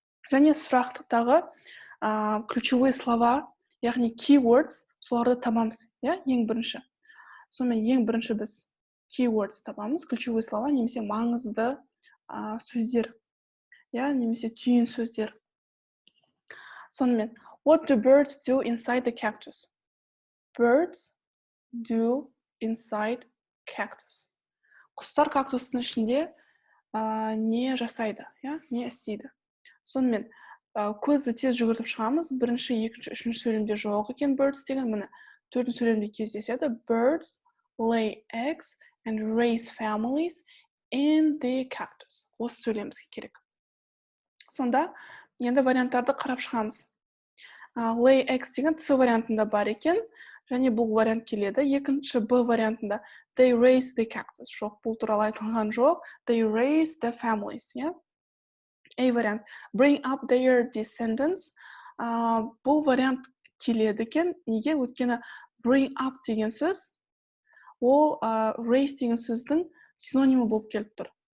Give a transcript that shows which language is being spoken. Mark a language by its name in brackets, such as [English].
[Kazakh] Және сұрақтағы [Russian] ключевые слова, [Kazakh] яғни keywords, соларды табамыз, ең бірінші. Сонымен ең бірінші біз keywords табамыз, [Russian] ключевые слова, [Kazakh] немесе маңызды сөздер, немесе түйін сөздер. [English] Сонымен, what do birds do inside the cactus? Birds do inside cactus. [Kazakh] Құстар кактустың ішінде не жасайды, не істейді. Сонымен, көзді тез жүгіртіп шығамыз. Бірінші, екінші, үшінші сөйлемде жоқ екен birds деген, міне төртінші сөйлемде кездеседі. [English] Birds lay eggs and raise families in the cactus. [Kazakh] Осы сөйлемімізге керек. Сонда, енді варианттарды қарап шығамыз. [English] Lay eggs [Kazakh] деген C вариантында бар екен, және бұл вариант келеді. [English] Екінші Б вариантында they raise the cactus. [Kazakh] Жоқ, бұл туралы айтылған жоқ. [English] They raise the families, [Kazakh] A вариант [English] bring up their descendants. [Kazakh] Бұл вариант келеді екен. Неге? Өйткені bring up деген сөз ол raise деген сөздің синонимі болып келіп тұр.